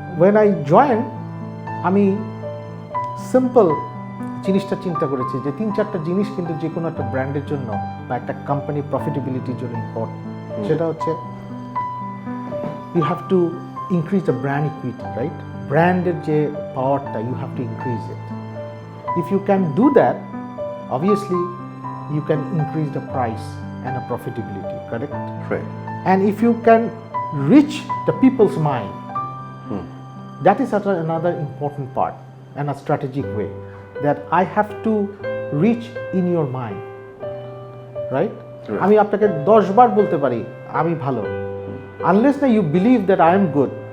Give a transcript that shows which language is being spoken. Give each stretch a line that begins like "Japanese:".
English: When I joined,
Bangla: আমি simple জিনিসটা চিন্তা করেছি যে 3-4টা জিনিস কিন্তু যে কোনো একটা ব্র্যান্ডের জন্য বা একটা কোম্পানির প্রফিটেবিলিটির জন্য ইম্পর্টেন্ট। সেটা হচ্ছে
English: You have to increase the brand equity, right?
Bangla: ব্র্যান্ডের যে পাওয়ারটা,
English: You have to increase it. If you can do that, obviously you can increase the price and the profitability, correct? Right. And if you can reach the people's mind, that is another important part and a strategic way, that I have to reach in your mind, right?
Bangla: আমি আপনাকে 10 বার বলতে পারি আমি ভালো,
English: unless you believe that I am good,